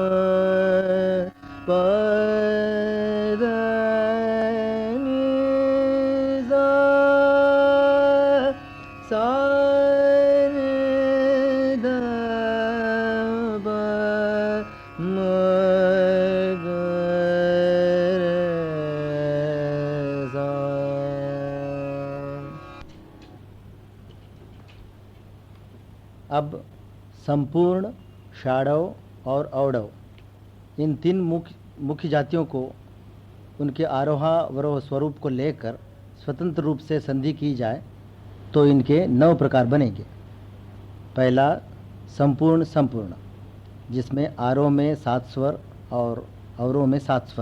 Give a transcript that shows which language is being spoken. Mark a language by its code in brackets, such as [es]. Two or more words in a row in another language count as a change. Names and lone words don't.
[hi] प ध नि सा, सा रे ध प म ग रे सा। अब संपूर्ण, षाडव और अवडव इन तीन मुख्य जातियों को उनके आरोहावरोह स्वरूप को लेकर स्वतंत्र रूप से संधि की जाए तो इनके 9 प्रकार बनेंगे। पहला संपूर्ण संपूर्ण, जिसमें आरोह में 7 स्वर और अवरोह में 7 स्वर।